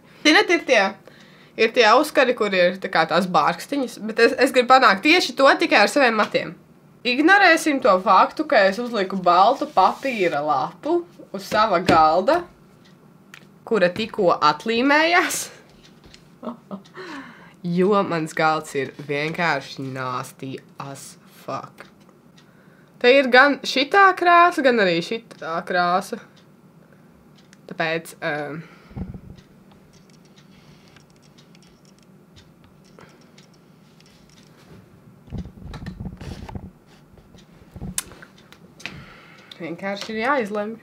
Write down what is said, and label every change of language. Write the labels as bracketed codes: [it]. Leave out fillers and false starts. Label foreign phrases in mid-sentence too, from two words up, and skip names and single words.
[lv] Zināt, ir tie auskari, kur ir tā kā tās bārkstiņas, bet es gribu panākt tieši to tikai ar saviem matiem. Ignorēsim to faktu, ka es uzliku baltu papīra lapu uz sava galda, kura tikko atlīmējās. Jo mans galds ir vienkārši [en] nasty as fuck. [lv] Te ir gan šitā krāsa, gan arī šitā krāsa. Tāpēc... vienkārši ir jāizlemj.